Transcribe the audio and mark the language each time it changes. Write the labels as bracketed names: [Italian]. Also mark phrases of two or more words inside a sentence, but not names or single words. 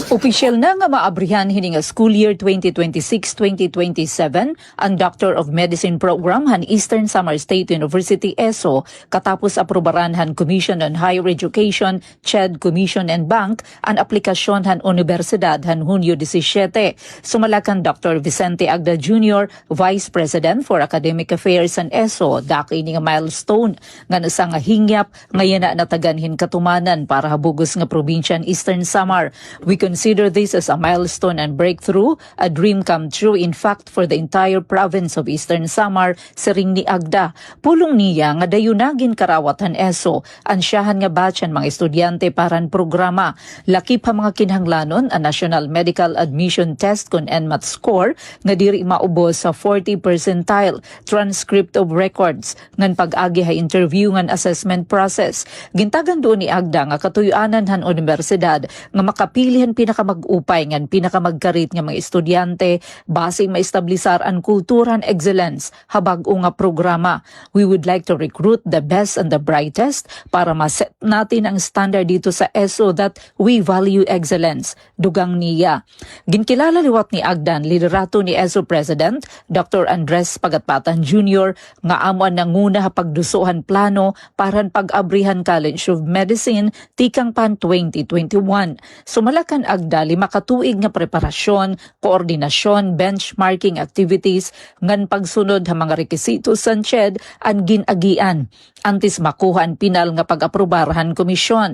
[Waray] Opisyal na nga maabrihan hini nga school year 2026-2027 ang Doctor of Medicine Program han Eastern Samar State University ESO katapos aprobaran han Commission on Higher Education, CHED Commission and Bank ang aplikasyon han Universidad han Hunyo 17. Sumalakan Dr. Vicente Agda Jr., Vice President for Academic Affairs an ESO, daki ni nga milestone nga nasa nga hingyap ngayon na nataganhin katumanan para habugos nga probinsya ng Eastern Samar. [English] We consider this as a milestone and breakthrough, a dream come true in fact for the entire province of Eastern Samar, [Waray] siring ni Agda. Pulong niya nga dayunagin karawatan ESO, ansyahan nga batch ang mga estudyante paran programa. Lakip pa mga kinahanglanon ang National Medical Admission Test kun NMAT score nga diri maubos sa 40 percentile, [English] transcript of records, [Waray] ngan pag-agi ha interview ngan assessment process. Gintagan doon ni Agda nga katuyanan han universidad nga makapilihan pinakamag-upay ngan pinakamagkarit nga mga estudyante base maestablisar ang kulturan excellence habag-o nga programa. [English] We would like to recruit the best and the brightest [Filipino] para maset natin ang standard dito sa ESO [English] that we value excellence. [Waray] Dugang niya. Ginkilala liwat ni Agdan liderato ni ESO President Dr. Andres Pagatpatan Jr. nga amuan nanguna pagdusuhan plano para pag-abrihan College of Medicine tikang pan 2021. Sumalakan Agda 5 katuig nga preparasyon, koordinasyon, benchmarking activities ngan pagsunod ha mga rekisito sa CHED ang ginagian antes makuha ang pinal nga pag-aprobarhan komisyon.